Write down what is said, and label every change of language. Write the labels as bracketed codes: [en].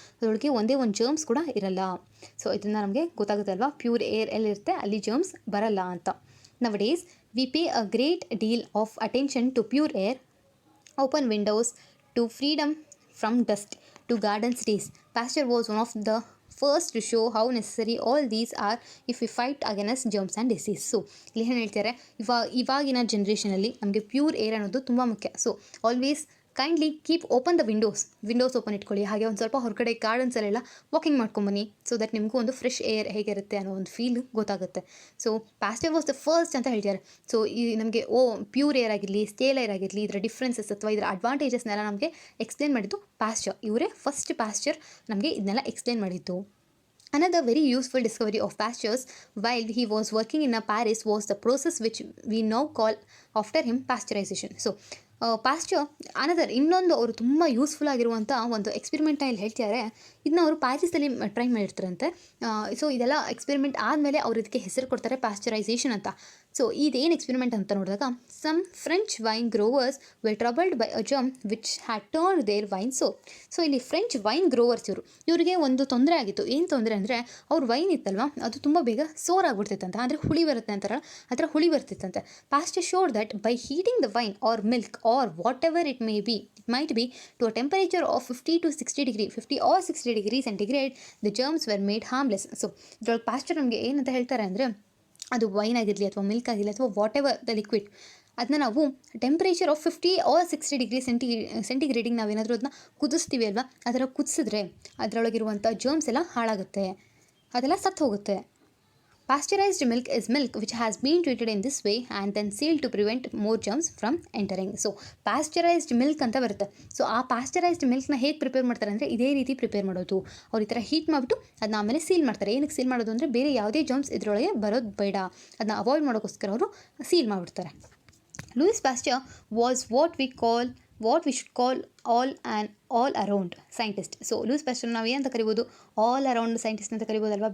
[kn] ಅದರೊಳಗೆ ಒಂದೇ ಒಂದು ಜರ್ಮ್ಸ್ ಕೂಡ ಇರಲ್ಲ. ಸೊ ಇದನ್ನು ನಮಗೆ ಗೊತ್ತಾಗುತ್ತೆ ಅಲ್ವಾ, ಪ್ಯೂರ್ ಏರ್ ಎಲ್ಲಿರುತ್ತೆ ಅಲ್ಲಿ ಜರ್ಮ್ಸ್ ಬರಲ್ಲ ಅಂತ. [en] Nowadays we pay a great deal of attention to pure air, open windows to freedom from dust, to garden space. Pasture was one of the first to show how necessary all these are if we fight against germs and disease. [kn] So ಇಲ್ಲಿ ಏನು ಹೇಳ್ತಾರೆ, ಇವಾಗಿನ ಜನ್ರೇಷನಲ್ಲಿ ನಮಗೆ pure air ಅನ್ನೋದು ತುಂಬ ಮುಖ್ಯ. [en] So always kindly keep open the windows open ಇಟ್ಕೊಳ್ಳಿ. [kn] ಹಾಗೆ ಒಂದು ಸ್ವಲ್ಪ ಹೊರಗಡೆ ಗಾರ್ಡನ್ಸಲ್ಲೆಲ್ಲ ವಾಕಿಂಗ್ ಮಾಡ್ಕೊಂಬನ್ನಿ. ಸೊ ದಟ್ ನಿಮಗೂ ಒಂದು ಫ್ರೆಶ್ ಏರ್ ಹೇಗಿರುತ್ತೆ ಅನ್ನೋ ಒಂದು ಫೀಲ್ ಗೊತ್ತಾಗುತ್ತೆ. So pastor was the first ಅಂತ ಹೇಳ್ತಾರೆ. ಸೊ ಈ ನಮಗೆ ಪ್ಯೂರ್ ಏರ್ ಆಗಿರಲಿ ಸ್ಟೇಲ್ ಏರ್ ಆಗಿರಲಿ ಇದರ ಡಿಫ್ರೆನ್ಸಸ್ ಅಥವಾ ಇದರ ಅಡ್ವಾಂಟೇಜಸ್ನೆಲ್ಲ ನಮಗೆ ಎಕ್ಸ್ಪ್ಲೇನ್ ಮಾಡಿದ್ದು ಪ್ಯಾಸ್ಚರ್. ಇವರೇ ಫಸ್ಟ್ ಪ್ಯಾಸ್ಚರ್ ನಮಗೆ ಇದನ್ನೆಲ್ಲ ಎಕ್ಸ್ಪ್ಲೇನ್ ಮಾಡಿದ್ದು. [en] Another very useful discovery of Pasteur's while he was working in Paris was the process which we now call after him pasteurization. [kn] So Pasteur ಇನ್ನೊಂದು ಅವರು ತುಂಬ ಯೂಸ್ಫುಲ್ ಆಗಿರುವಂಥ ಒಂದು ಎಕ್ಸ್ಪೆರಿಮೆಂಟ್ನ ಇಲ್ಲಿ ಹೇಳ್ತಿದ್ದಾರೆ. ಇದನ್ನ ಅವರು ಪ್ಯಾರಿಸಲ್ಲಿ ಟ್ರೈ ಮಾಡಿರ್ತಾರಂತೆ. ಸೊ ಇದೆಲ್ಲ ಎಕ್ಸ್ಪೆರಿಮೆಂಟ್ ಆದಮೇಲೆ ಅವ್ರು ಇದಕ್ಕೆ ಹೆಸರು ಕೊಡ್ತಾರೆ ಪ್ಯಾಸ್ಚರೈಸೇಷನ್ ಅಂತ. [en] so [kn] ಇದೇನು ಎಕ್ಸ್ಪೆರಿಮೆಂಟ್ ಅಂತ ನೋಡಿದಾಗ [en] Some French wine growers were troubled by a germ which had turned their wine sour. [kn] So ಇಲ್ಲಿ ಫ್ರೆಂಚ್ ವೈನ್ ಗ್ರೋವರ್ಸ್ ಇವರಿಗೆ ಒಂದು ತೊಂದರೆ ಆಗಿತ್ತು. ಏನು ತೊಂದರೆ ಅಂದರೆ ಅವ್ರ ವೈನ್ ಇತ್ತಲ್ವ ಅದು ತುಂಬ ಬೇಗ ಸೋರ್ ಆಗಿಬಿಡ್ತಿತ್ತಂತೆ, ಅಂದರೆ ಹುಳಿ ಬರುತ್ತೆ ಅಂತಾರಲ್ಲ ಆ ಥರ ಹುಳಿ ಬರ್ತಿತ್ತಂತೆ. [en] Pasteur showed that by heating the wine or milk or whatever it might be to a temperature of 50 or 60 degree centigrade the germs were made harmless. [kn] So ಇದ್ರೊಳಗೆ ಪಾಸ್ಚರ್ ನಮಗೆ ಏನಂತ ಹೇಳ್ತಾರೆ ಅಂದರೆ, ಅದು ವೈನ್ ಆಗಿರಲಿ ಅಥವಾ ಮಿಲ್ಕ್ ಆಗಿರಲಿ ಅಥವಾ [en] whatever the liquid, [kn] ಅದನ್ನ ನಾವು ಟೆಂಪ್ರೇಚರ್ ಆಫ್ 50 ಆರ್ 60 ಡಿಗ್ರಿ ಸೆಂಟಿಗ್ರೇಡಿಗೆ ನಾವೇನಾದರೂ ಅದನ್ನ ಕುದಿಸ್ತೀವಿ ಅಲ್ವಾ, ಅದರ ಕುದಿಸಿದ್ರೆ ಅದರೊಳಗಿರುವಂಥ ಜರ್ಮ್ಸ್ ಎಲ್ಲ ಹಾಳಾಗುತ್ತೆ, ಅದೆಲ್ಲ ಸತ್ತು ಹೋಗುತ್ತೆ. [en] Pasteurized milk is milk which has been treated in this way and then sealed to prevent more germs from entering. [kn] So pasteurized milk ಅಂತ ಬರುತ್ತೆ. ಸೊ ಆ pasteurized milkನ ಹೇಗೆ ಪ್ರಿಪೇರ್ ಮಾಡ್ತಾರೆ ಅಂದರೆ, ಇದೇ ರೀತಿ ಪ್ರಿಪೇರ್ ಮಾಡೋದು. ಅವ್ರು ಈ ಥರ ಹೀಟ್ ಮಾಡಿಬಿಟ್ಟು ಅದನ್ನ ಆಮೇಲೆ ಸೀಲ್ ಮಾಡ್ತಾರೆ. ಏನಕ್ಕೆ ಸೀಲ್ ಮಾಡೋದು ಅಂದರೆ, ಬೇರೆ ಯಾವುದೇ ಜರ್ಮ್ಸ್ ಇದರೊಳಗೆ ಬರೋದು ಬೇಡ, ಅದನ್ನ ಅವಾಯ್ಡ್ ಮಾಡೋಕ್ಕೋಸ್ಕರ ಅವರು ಸೀಲ್ ಮಾಡಿಬಿಡ್ತಾರೆ. [en] Louis Pasteur was what we should call all around scientist. [kn] So Louis Pasteur ನಾವು ಏನಂತ ಕರಿಬೋದು, ಆಲ್ ಅರೌಂಡ್ ಸೈಂಟಿಸ್ಟ್ ಅಂತ ಕರಿಬೋದಲ್ವಾ.